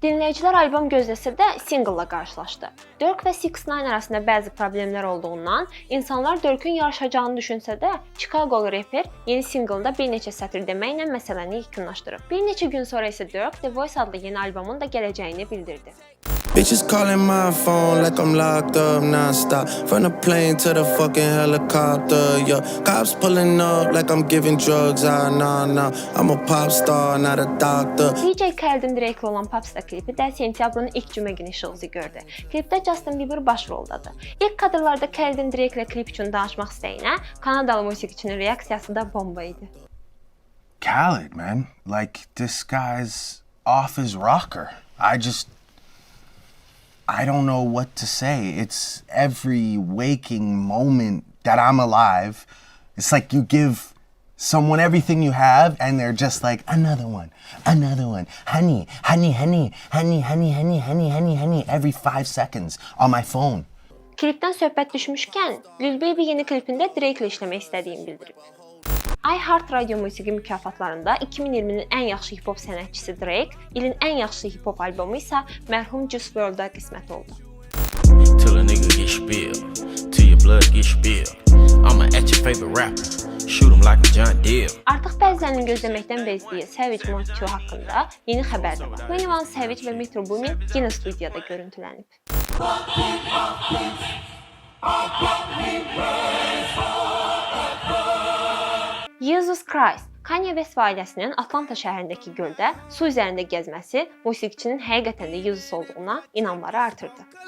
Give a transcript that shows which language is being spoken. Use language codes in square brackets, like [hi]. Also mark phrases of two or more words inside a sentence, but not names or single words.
[az] Dinləyicilər albom gözləsə də single-la qarşılaşdı. Durk və 6ix9ine arasında bəzi problemlər olduğundan insanlar Durk'ün yarışacağını düşünsə də, Chicago reper yeni single-da bir neçə sətr deməklə məsələni yekunlaşdırıb. Bir neçə gün sonra isə Durk The Voice adlı yeni albomun da gələcəyini bildirdi. [en] Bitches calling my phone like I'm locked up non-stop. From the plane to the fucking helicopter, yeah. Cops pulling up like I'm giving drugs, nah. I'm a pop star, not a doctor. [az] DJ Khaled Drake'lə olan Popstar klipi də sentyabrın ilk cümə günü işıq üzü gördü. Klipdə Justin Bieber başroldadır. İlk kadrlarda Khaled Drake'lə klip üçün danışmaq istəyinə Kanadalı musiqiçinin reaksiyası da bomba idi. [en] Khaled, man. Like, this guy's off his rocker. I don't know what to say. It's every waking moment that I'm alive. It's like you give someone everything you have and they're just like, another one. Honey, every 5 seconds on my phone. [az] Klipdən söhbət düşmüşkən, Lil Baby yeni klipində Drake-lə işləmək istədiyini bildirib. iHeart Radio musiqi mükafatlarında 2020-nin ən yaxşı hip-hop sənətçisi Drake, ilin ən yaxşı hip-hop albomu isə mərhum Juice WRLD-a qismət oldu. [en] Till a nigga get spilled, till your blood get spilled. I'ma at your favorite rapper, shoot him like a John Deere. [az] Artıq bəzilərinin gözləməkdən bezdiyi Savage Mode 2 haqqında yeni xəbər də var. 21 Savage və Metro Boomin yenə studiyada görüntülənib. Jesus Christ, Kanye West ailəsinin Atlanta şəhərindəki göldə su üzərində gəzməsi musiqiçinin həqiqətən də Jesus olduğuna inamları artırdı.